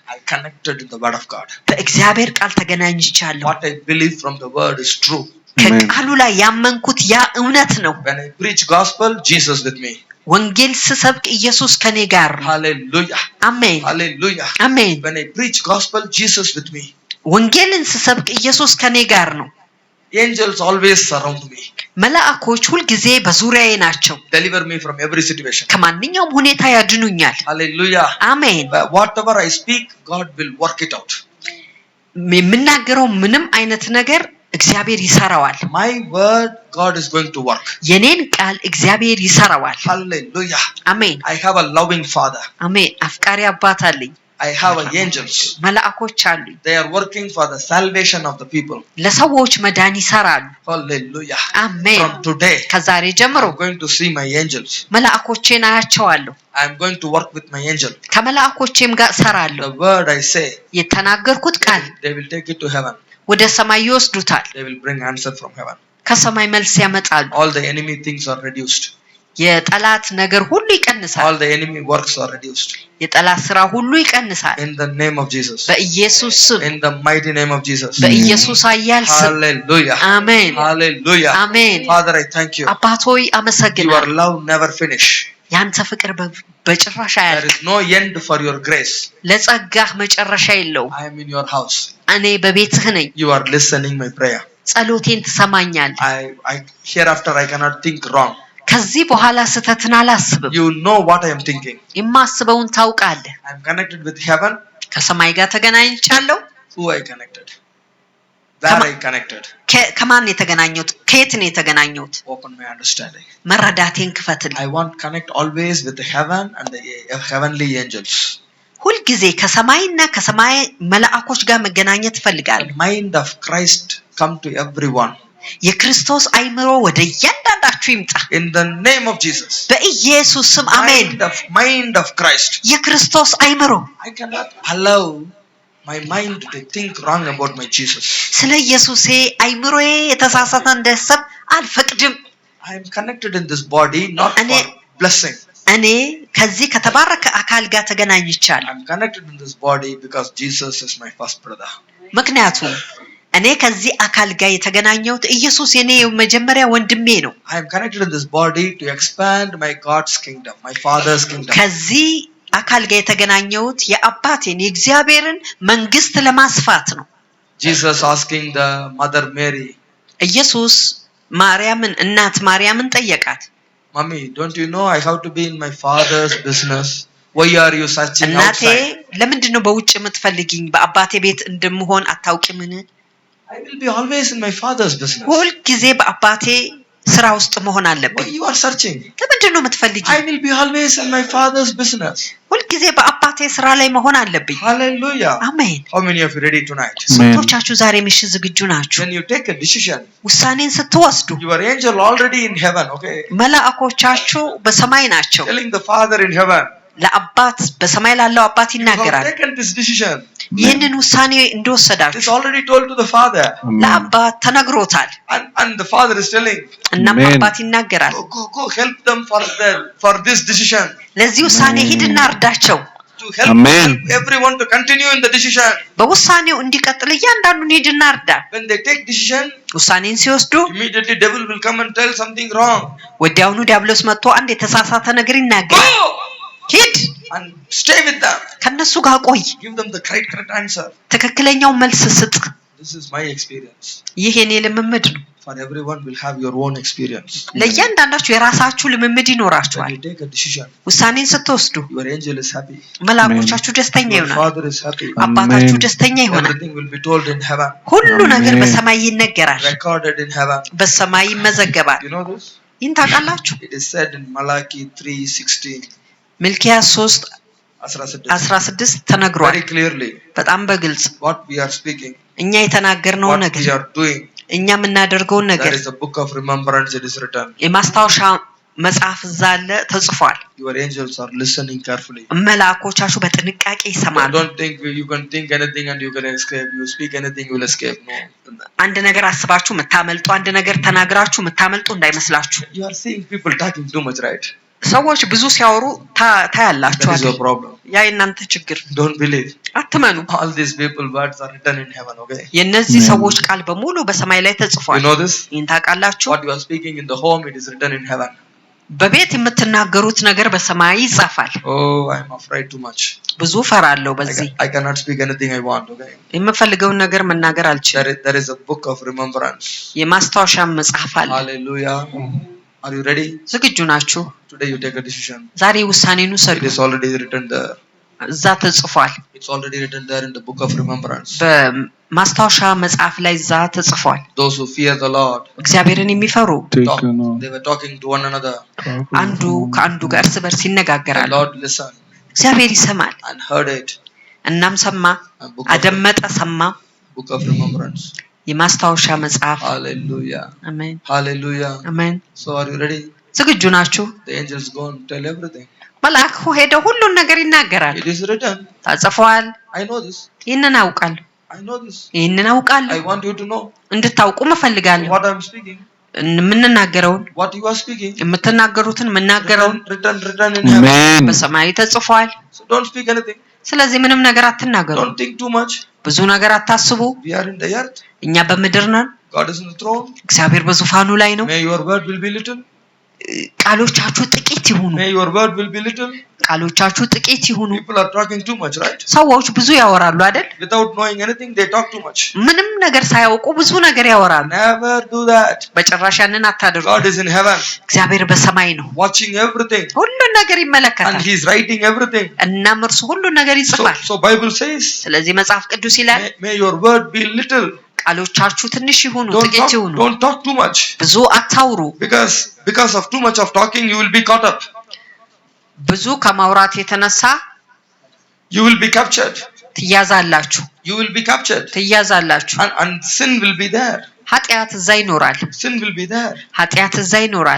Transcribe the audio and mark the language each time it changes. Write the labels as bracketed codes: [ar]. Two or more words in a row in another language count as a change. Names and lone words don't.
[en] I connected in the word of God. [am] በእግዚአብሔር ቃል ተገናኝቻለሁ። [en] What I believe from the word is true. [am] ከቃሉ ላይ ያመንኩት ያ እውነት ነው። [en] When I preach gospel, Jesus with me. [am] ወንጌል ስሰብክ ኢየሱስ ከኔ ጋር ነው። [en] Hallelujah. [am] አሜን [en] Hallelujah. [am] አሜን። [en] When I preach gospel, Jesus with me. [am] ወንጌልን ስሰብክ ኢየሱስ ከኔ ጋር ነው። [en] Angels always surround me. [am] መላእክቶች ሁልጊዜ በዙሪያዬ ናቸው። [en] Deliver me from every situation. [am] ከማንኛውም ሁኔታ ያድኑኛል። [en] Hallelujah. [am] አሜን። [en] Whatever I speak, God will work it out. [am] የምናገረው ምንም አይነት ነገር እግዚአብሔር ይሰራዋል። [en] My word, God is going to work. [am] የኔን ቃል እግዚአብሔር ይሰራዋል። [en] Hallelujah. [am] አሜን [en] I have a loving Father. [am] አሜን። አፍቃሪ አባት አለኝ። [en] I have angels. [am] መላእክቶች አሉኝ። [en] They are working for the salvation of the people. [am] ለሰዎች መዳን ይሰራሉ። [en] Hallelujah. [am] አሜን። [en] From today, [am] ከዛሬ ጀምሮ [en] I'm going to see my angels. [am] መላእክቶቼን አያቸዋለሁ። [en] I'm going to work with my angel. [am] ከመላእክቶቼም ጋር እሰራለሁ። [en] The word I say, [am] የተናገርኩት ቃል [en] they will take it to heaven. [am] ወደ ሰማይ ይወስዱታል። [en] They will bring answer from heaven. [am] ከሰማይ መልስ ያመጣሉ። [en] All the enemy things are reduced. [am] የጠላት ነገር ሁሉ ይቀንሳል። [en] All the enemy works are reduced. [am] የጠላት ስራ ሁሉ ይቀንሳል። [en] In the name of Jesus. [am] በኢየሱስ ስም፣ [en] In the mighty name of Jesus. [am] በኢየሱስ ኃያል ስም። [en] Hallelujah. [am] አሜን [en] Hallelujah. [am] አሜን። [en] Father, I thank you. [am] አባት ሆይ [en] Your [am] አመሰግናለሁ። [en] love never finish. [am] ያንተ ፍቅር በጭራሽ [en] There [am] አያልቅ። [en] is no end for your grace. [am] ለጸጋህ መጨረሻ የለውም። [en] I am in your house. [am] እኔ በቤትህ ነኝ። [en] You are listening my prayer. [am] ጸሎቴን ትሰማኛለህ። [en] I hereafter I cannot think wrong. [am] ከዚህ በኋላ ስህተትን አላስብም። [en] You know what I am thinking. [am] የማስበውን ታውቃለህ። [en] I am connected with heaven. [am] ከሰማይ ጋር ተገናኝቻለሁ። [en] Who I connected? Where I connected? [am] ከማን የተገናኘሁት? ከየት ነው የተገናኘሁት? [en] Open my understanding. [am] መረዳቴን ክፈትልኝ። [en] I want to connect always with the heaven and the heavenly angels. [am] ሁልጊዜ ከሰማይና ከሰማይ መላእክቶች ጋር መገናኘት እፈልጋለሁ። [en] The mind of Christ come to everyone. [am] የክርስቶስ አይምሮ ወደ እያንዳንዳችሁ ይምጣ። [en] In the name of Jesus. [am] በኢየሱስ ስም አሜን። [en] Mind of Christ. [am] የክርስቶስ አይምሮ [en] I cannot allow my mind to think wrong about my Jesus. [am] ስለ ኢየሱሴ አይምሮዬ የተሳሳተ እንዳሰብ አልፈቅድም። [en] I am connected in this body not for blessing. [am] እኔ ከዚህ ከተባረከ አካል ጋር ተገናኝቻለሁ። [en] I am connected in this body because Jesus is my first brother. [am] ምክንያቱም እኔ ከዚህ አካል ጋር የተገናኘሁት ኢየሱስ የኔ መጀመሪያ ወንድሜ ነው። [en] I am connected in this body to expand my God's kingdom, my Father's kingdom. [am] ከዚህ አካል ጋር የተገናኘሁት የአባቴን የእግዚአብሔርን መንግስት ለማስፋት ነው። [en] Jesus asking the mother Mary, [am] ኢየሱስ ማርያምን እናት ማርያምን ጠየቃት። [en] Mommy, don't you know I have to be in my Father's business? Why are you searching [am] እናቴ [en] outside? [am] ለምንድን ነው በውጭ የምትፈልጊኝ? በአባቴ ቤት እንደምሆን አታውቂምን? [en] I will be always in my Father's business. [am] ሁል ጊዜ በአባቴ ስራ ውስጥ መሆን አለብኝ። [en] Why you are searching? [am] ለምንድን ነው የምትፈልጊኝ? [en] I will be always in my Father's business. [am] ሁል ጊዜ በአባቴ ስራ ላይ መሆን አለብኝ። [en] Hallelujah. [am] አሜን። [en] How many of you ready tonight? [am] ስንቶቻችሁ ዛሬ ምሽት ዝግጁ ናችሁ? [en] When you take a decision, [am] ውሳኔን ስትወስዱ [en] your angel already in heaven, okay? [am] መላእክቶቻችሁ በሰማይ ናቸው። [en] Telling the Father in heaven, [am] ለአባት በሰማይ ላለው አባት [en] you have [am] ይናገራል። [en] taken this decision. [am] ይህንን ውሳኔ [en] It is [am] እንደወሰዳችሁ [en] already told to the Father. [am] ለአባት ተነግሮታል። [en] And the Father is telling, [am] እናም [en] Amen. [am] አባት ይናገራል። [en] go help them for this decision. [am] ለዚህ ውሳኔ ሂድና እርዳቸው። [en] To help Amen. everyone to continue in the decision. [am] በውሳኔው እንዲቀጥል እያንዳንዱን ሂድና እርዳ። [en] When they take decision, [am] ውሳኔን ሲወስዱ [en] immediately devil will come and tell something wrong. [am] ወዲያውኑ ዲያብሎስ መጥቶ አንድ የተሳሳተ ነገር ይናገራል። [en] Go [am] ሂድ [en] and stay with them. [am] ከነሱ ጋር ቆይ፣ [en] Give them the correct answer. [am] ትክክለኛው መልስ ስጥ። [en] This is my experience. [am] ይህ የኔ ልምምድ ነው። [en] For everyone will have your own experience. [am] ለእያንዳንዳችሁ የራሳችሁ ልምምድ [en] When [am] ይኖራችኋል። [en] you take a decision, [am] ውሳኔን ስትወስዱ [en] your angel is happy. [am] መላእክቶቻችሁ ደስተኛ [en] Your [am] ይሆናል። [en] Father is happy. [am] አባታችሁ [en] Amen. [am] ደስተኛ ይሆናል። [en] Everything will be told in heaven, [am] ሁሉ ነገር [en] Amen. [am] በሰማይ ይነገራል፣ [en] recorded in heaven. [am] በሰማይ ይመዘገባል። [en] You know this? [am] ይህን ታውቃላችሁ? [en] It is said in Malachi 3:16. [am] ሚልክያስ 3:16 ተነግሯል። [en] Very clearly, [am] በጣም በግልጽ [en] what we are speaking, [am] እኛ የተናገርነው [en] what [am] ነገር [en] we are doing, [am] እኛ የምናደርገውን ነገር [en] there is a book of remembrance. It is written. [am] የማስታወሻ መጽሐፍ እዛ አለ ተጽፏል። [en] Your angels are listening carefully. [am] መላእክቶቻችሁ በጥንቃቄ ይሰማሉ። [en] Don't think you can think anything and you can escape. You speak anything, you will escape. No. [am] አንድ ነገር አስባችሁ የምታመልጡ፣ አንድ ነገር ተናግራችሁ የምታመልጡ እንዳይመስላችሁ። [en] You are seeing people talking too much, right? [am] ሰዎች ብዙ ሲያወሩ ታያላችሁ [en] That is your [am] አይደል? [en] problem. [am] ያ የእናንተ ችግር። [en] Don't believe. [am] አትመኑ። [en] All these people words are written in heaven, okay? [am] የእነዚህ ሰዎች ቃል በሙሉ በሰማይ ላይ [en] You [am] ተጽፏል። [en] know this? [am] ይህን ታውቃላችሁ? [en] What you are speaking in the home, it is written in heaven. [am] በቤት የምትናገሩት ነገር በሰማይ ይጻፋል። [en] Oh, I am afraid too much. [am] ብዙ ፈራለሁ በዚህ። [en] I cannot speak anything I want, okay? [am] የምፈልገውን ነገር መናገር አልችልም። [en] There is a book of remembrance. [am] የማስታወሻ መጽሐፍ አለ። [en] Hallelujah. Are you ready? [am] ዝግጁ ናችሁ? [en] Today you take a decision. [am] ዛሬ ውሳኔን ውሰዱ። [en] It is already written there. [am] እዛ ተጽፏል። [en] It's already written there in the book of remembrance. [am] በማስታወሻ መጽሐፍ ላይ እዛ ተጽፏል። [en] Those who fear the Lord, [am] እግዚአብሔርን የሚፈሩ [en] talk. They were talking to one another. [am] አንዱ ከአንዱ ጋር እርስ በርስ [en] The [am] ይነጋገራሉ። [en] Lord listened [am] እግዚአብሔር ይሰማል። [en] and heard it. [am] እናም ሰማ፣ [en] A book [am] አደመጠ፣ ሰማ። [en] of remembrance. [am] የማስታወሻ መጽሐፍ። [en] Hallelujah. [am] አሜን [en] Hallelujah. [am] አሜን። [en] So are you ready? [am] ዝግጁ ናችሁ? [en] The angels go and tell everything. [am] መልአኩ ሄደው ሁሉን ነገር ይናገራል። [en] It is written. [am] ተጽፏል። [en] I know this. [am] ይህንን አውቃለሁ፣ [en] I know this. [am] ይህንን አውቃለሁ። [en] I want you to know [am] እንድታውቁ እፈልጋለሁ። [en] what I am speaking. [am] የምንናገረውን [en] What you are speaking. [am] የምትናገሩትን የምናገረውን [en] Written in heaven. Amen. [am] በሰማይ ተጽፏል። [en] So don't speak anything. [am] ስለዚህ ምንም ነገር አትናገሩ፣ [en] Don't think too much. [am] ብዙ ነገር አታስቡ። [en] We are in the earth. [am] እኛ በምድር ነን፣ [en] God is in the throne. [am] እግዚአብሔር በዙፋኑ ላይ ነው። [en] May your word will be little. [am] ቃሎቻችሁ ጥቂት ይሁኑ፣ [en] May your word will be little. [am] ቃሎቻችሁ ጥቂት ይሁኑ። [en] People are talking too much, right? [am] ሰዎች ብዙ ያወራሉ አይደል? [en] Without knowing anything, they talk too much. [am] ምንም ነገር ሳያውቁ ብዙ ነገር ያወራሉ። [en] Never do that. [am] በጭራሽ ያንን አታድርጉ። [en] God is in heaven, [am] እግዚአብሔር በሰማይ ነው፣ [en] watching everything, [am] ሁሉን ነገር [en] and [am] ይመለከታል። [en] He is writing everything. [am] እናም እርሱ ሁሉን ነገር [en] So, [am] ይጽፋል። [en] so Bible says, [am] ስለዚህ መጽሐፍ ቅዱስ ይላል [en] may your word be little. [am] ቃሎቻችሁ ትንሽ ይሁኑ፣ [en] Don't [am] ጥቂት ይሁኑ። [en] talk too much. [am] ብዙ አታውሩ። [en] Because of too much of talking, you will be caught up. [am] ብዙ ከማውራት የተነሳ [en] You will be captured. [am] ትያዛላችሁ፣ [en] You will be captured. [am] ትያዛላችሁ። [en] And sin will be there. [am] ኃጢአት እዛ ይኖራል፣ [en] Sin will be there. [am] ኃጢአት እዛ ይኖራል።